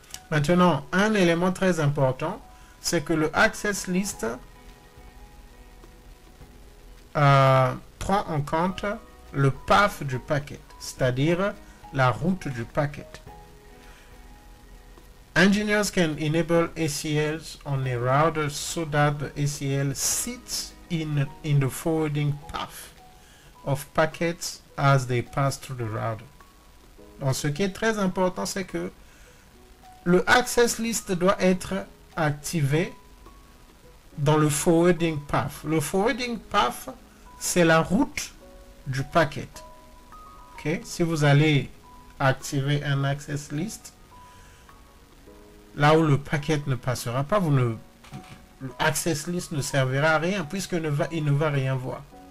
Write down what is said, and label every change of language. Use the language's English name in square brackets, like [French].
[French] Maintenant, un élément très important, c'est que le access list prend en compte le path du packet, c'est-à-dire la route du packet. [English] Engineers can enable ACLs on a router so that the ACL sits in the forwarding path of packets as they pass through the router. [French] Donc, ce qui est très important, c'est que le access list doit être activé dans le forwarding path. Le forwarding path, c'est la route du packet. Okay? Si vous allez activer un access list, là où le packet ne passera pas, le access list ne servira à rien puisqu'il ne va rien voir.